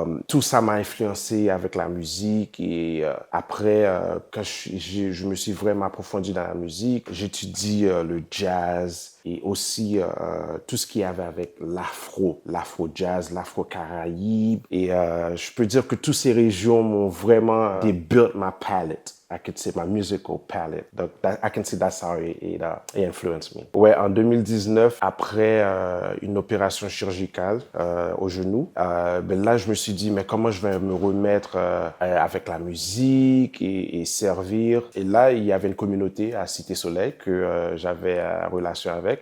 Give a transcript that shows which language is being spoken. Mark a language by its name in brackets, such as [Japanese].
[French] Tout ça m'a influencé avec la musique et après, quand je me suis vraiment approfondi dans la musique, j'étudie le jazz et aussi tout ce qu'il y avait avec l'afro-jazz, l'afro-caraïbe. Et je peux dire que toutes ces régions m'ont vraiment, [English] they built my palette. I could say my musical palette. I can say that's how it influenced me. [French] Ouais, en 2019, après une opération chirurgicale au genou, ben là, je me suis dit, mais comment je vais me remettre avec la musique et servir. Et là, il y avait une communauté à Cité Soleil que j'avais relation avec.